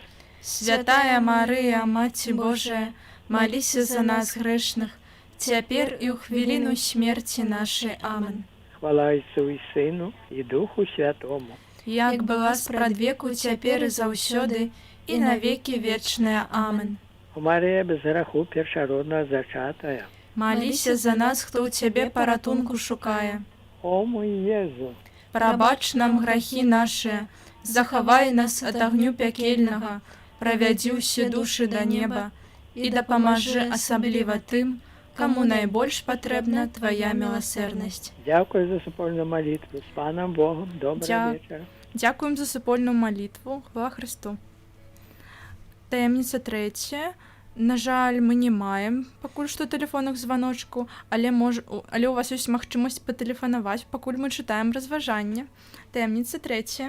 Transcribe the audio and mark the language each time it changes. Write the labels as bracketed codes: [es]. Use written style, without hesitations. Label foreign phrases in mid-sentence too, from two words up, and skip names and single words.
[be] Святая Марыя, Маці Божая, маліся за нас грэшных, цяпер і ў хвіліну смерці нашай. Амен. Хвала Ісу і Сину, і Духу Святому. Як была спрадвеку, цяпер і заўсёды, і навекі вечная. Амен. О Марія, без граху першародна зачатая. Маліся за нас, хто ў Цябе паратунку шукае. О мой Єзу, Прабач нам грахі нашыя, захавай нас ад агню пякельнага, правядзі ўсе душы да неба і дапамажы асабліва тым, каму найбольш патрэбна Твая міласэрнасць. [uk] дякую за супольну молитву. З Паном Богом, доброго вечора. [be] Дзякуем за супольную малітву. Хвала Христу. Таемніца трэцяя. На жаль, мы не маем пакуль што тэлефонных званочку, але у вас ёсць магчымасць патэлефанаваць, пакуль мы чытаем разважанне. Таемніца трэцяя.